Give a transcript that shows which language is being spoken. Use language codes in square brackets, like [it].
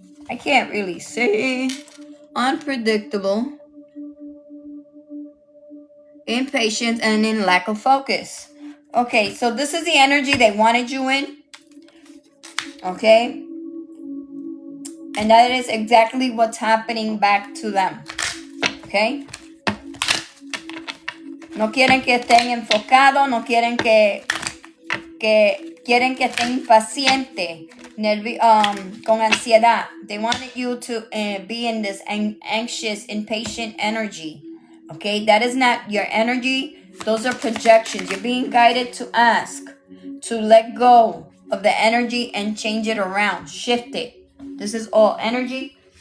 [en] I can't really say. Unpredictable, impatient, and in lack of focus. Okay, so this is the energy they wanted you in. Okay? And that is exactly what's happening back to them. Okay? [es] No quieren que estén enfocados, no quieren que quieren que estén impacientes, con ansiedad. [en] They wanted you to be in this anxious, impatient energy. Okay, that is not your energy. Those are projections. You're being guided to ask, to let go of the energy and change it around, shift it. This is all energy.